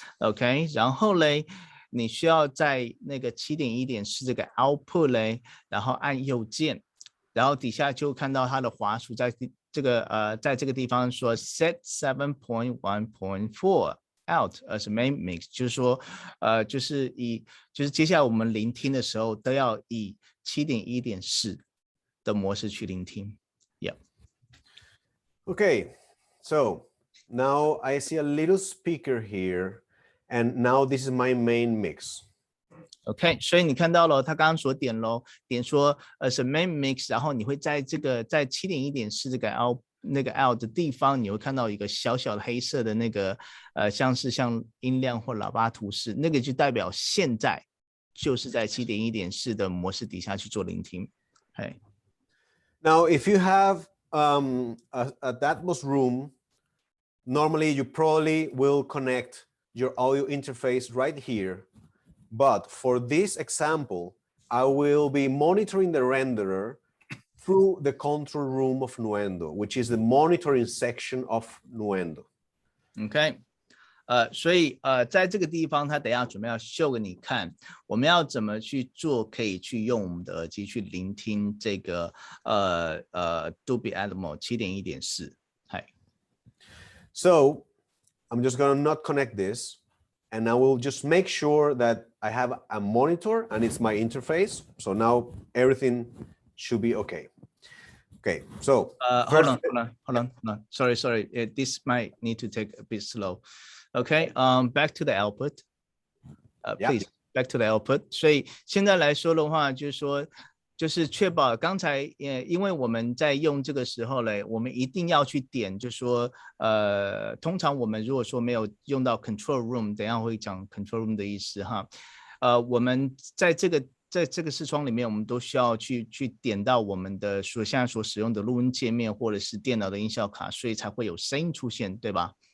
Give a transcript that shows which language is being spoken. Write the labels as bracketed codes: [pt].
[zh] OK， 然后嘞。你需要在那个 7.1.4 这个 output 嘞，然后按右键，然后底下就看到它的滑鼠在这个地方说 [en] set 7.1.4 out as main mix， [zh] 就是说就是接下来我们聆听的时候都要以 7.1.4 的模式去聆听。 [en] Yeah. Okay, so now I see a little speaker here.And now this is my main mix. [zh] OK， 所以你看到了，他刚刚所点说是 main mix， 然后你会在7.1.4 这个 out 的地方，你会看到一个小小的黑色的那个像音量或喇叭图示，那个就代表现在就是在 7.1.4 的模式底下去做聆听。 Hey. [en] Now, if you have a Atmos room, normally you probably will connect your audio interface right here. But for this example, I will be monitoring the renderer through the control room of Nuendo, which is the monitoring section of Nuendo. [zh] OK， 所以在这个地方，他等一下准备要秀给你看，我们要怎么去做，可以去用我们的耳机去聆听这个Dolby Atmos 7.1.4。嗨。 [en] So I'm just gonna not connect this, and I will just make sure that I have a monitor and it's my interface. So now everything should be okay. Okay, so hold on. Sorry. This might need to take a bit slow. Okay, back to the output. Please, back to the output. [zh] 所以现在来说的话，就是确保刚才因为我们在用这个时候嘞，我们一定要去点，就是说通常我们如果说没有用到 control room， 等一下会讲 control room 的意思哈。我们在这个视窗里面，我们都需要去点到我们的现在所使用的录音界面或者是电脑的音效卡，所以才会有声音出现，对吧？